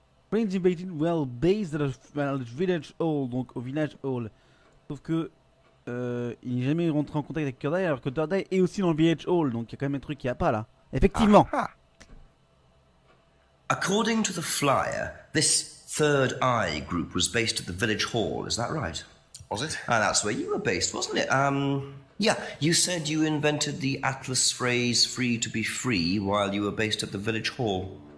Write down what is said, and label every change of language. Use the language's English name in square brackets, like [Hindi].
[English] Friends invited well based at a village hall, [French] donc au village hall. Sauf que il n'est jamais rentré en contact avec Third Eye alors que Third Eye est aussi dans le village hall, donc il y a quand même un truc qu'il n'y a pas là. Effectivement. Aha. [English] According to the flyer, this Third Eye group was based at the village hall, is that right? Was it? Ah, that's where you were based, wasn't it? Yeah, you said you invented the Atlas phrase free to be free while you were based at the village hall.